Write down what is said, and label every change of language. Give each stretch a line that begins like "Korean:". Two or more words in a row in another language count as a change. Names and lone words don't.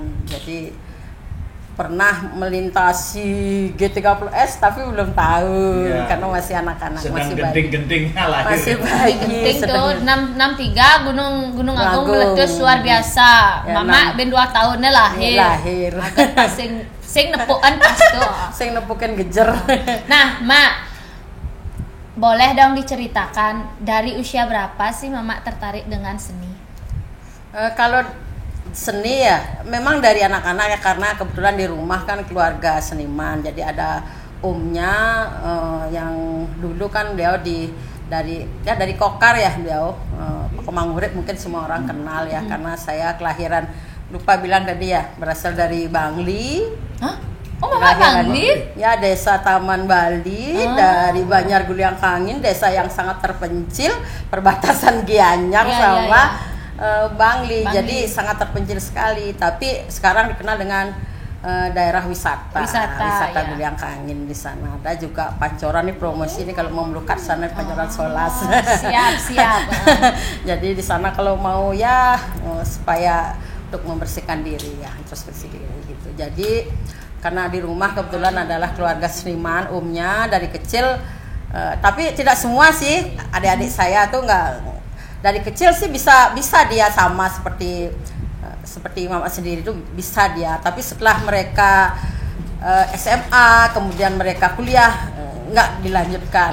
Indonesian: Jadi pernah melintasi G30S tapi belum tahu karena masih anak-anak, masih bayi. Genting-gentingnya lahir. Masih bayi. Genting tuh 663 Gunung Agung meletus luar biasa. Ya, Mama ben 2 tahunnya lahir.
Balinese: Agak pas sing nepukan pas tuh. Sing nepukan gejer.
Indonesian: Nah, Mak, boleh dong diceritakan dari usia berapa sih Mama tertarik dengan seni? Kalau seni ya memang dari anak-anak ya, karena kebetulan di rumah kan keluarga seniman, jadi ada omnya yang dulu kan beliau dari Kokar ya, beliau Pemangurip, mungkin semua orang kenal ya, karena saya kelahiran lupa bilang tadi ya, berasal dari Bangli. Hah? Oh, Mama Bangli? Ya, desa Taman Bali, dari Banjar Guliang Kangin, desa yang sangat terpencil, perbatasan Gianyar sama Bangli. Jadi sangat terpencil sekali, tapi sekarang dikenal dengan daerah wisata Guliang Kangin. Di sana ada juga pancoran nih, promosi ini kalau mau melukat sana pancoran Solas. Siap. Jadi di sana kalau mau ya supaya untuk membersihkan diri ya, introspeksi diri gitu. Jadi karena di rumah kebetulan adalah keluarga seniman, umnya dari kecil, tapi tidak semua sih, adik-adik saya tuh nggak dari kecil sih bisa dia sama seperti mama sendiri tuh bisa dia, tapi setelah mereka SMA kemudian mereka kuliah nggak dilanjutkan.